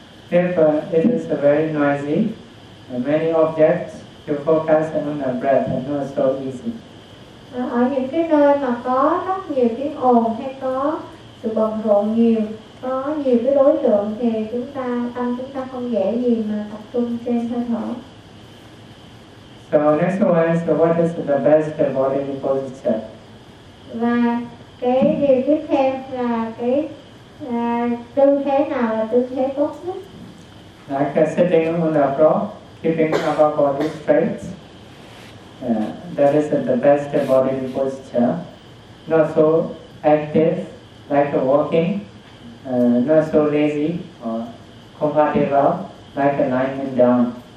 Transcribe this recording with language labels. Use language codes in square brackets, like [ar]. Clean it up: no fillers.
[en] If it is very noisy, many objects, to focus on the breath and not so easy. [vi] Ở những cái nơi mà có rất nhiều tiếng ồn hay có sự bận rộn nhiều, có nhiều cái đối tượng thì tâm chúng ta không dễ gì mà tập trung trên hơi thở. [en] So next one is, what is the best body posture? [vi] Và cái điều tiếp theo là cái tư thế nào là tư thế tốt nhất? [en] Like sitting on the floor, keeping our body straight. That is the best body posture. Not so active, like walking. Not so lazy or comfortable, like lying down.